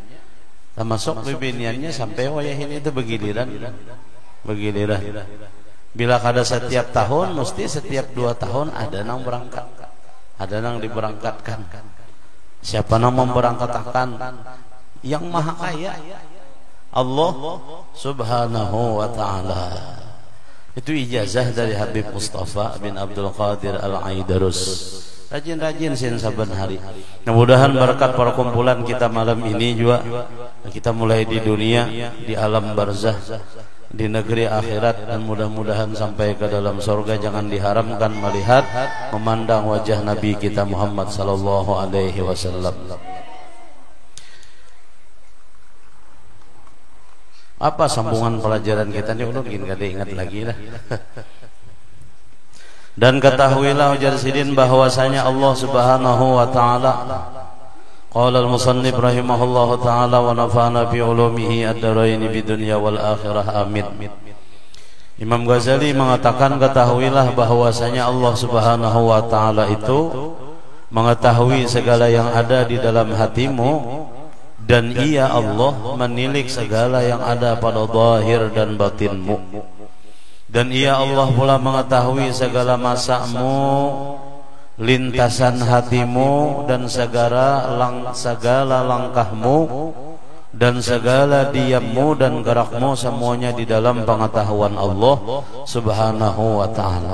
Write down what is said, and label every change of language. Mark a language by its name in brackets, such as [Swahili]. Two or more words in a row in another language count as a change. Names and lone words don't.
[Banjar] Sampai wayah ini itu begiliran. Bila kada setiap tahun, mesti setiap 2 tahun ada nang berangkat, ada nang diberangkatkan. Siapa nang memberangkatkan? [Indonesian] Yang maha kaya, [Arabic] الله سبحانه وتعالى. [Indonesian] Itu ijazah dari Habib Mustafa bin Abdul Qadir Al-Aidarus. Rajin-rajin sin saban hari. Mudah-mudahan berkat perkumpulan kita malam ini juga kita mulai di dunia, di alam barzah, di negeri akhirat, dan mudah-mudahan sampai ke dalam surga. Jangan diharamkan melihat, memandang wajah Nabi kita Muhammad [Arabic] صلى الله عليه وسلم. [Indonesian] Apa sambungan pelajaran kita ini? [Banjar] Ulun ingin kada ingat lagi lah. [Indonesian] Dan ketahuilah ujar Sidin bahwasanya Allah [Arabic] سبحانه وتعالى, قال المصنف رحمه الله تعالى ونفعنا بعلومه الدارين بالدنيا والآخرة آمين. [Indonesian] Imam Ghazali mengatakan ketahuilah bahwasanya Allah [Arabic] سبحانه وتعالى [Indonesian] itu mengetahui segala yang ada di dalam hatimu, dan Ia Allah menilik segala yang ada pada zahir dan batinmu, dan Ia Allah pula mengetahui segala masamu, lintasan hatimu, dan segala langkahmu, dan segala diammu dan gerakmu, semuanya di dalam pengetahuan Allah [Arabic] سبحانه وتعالى.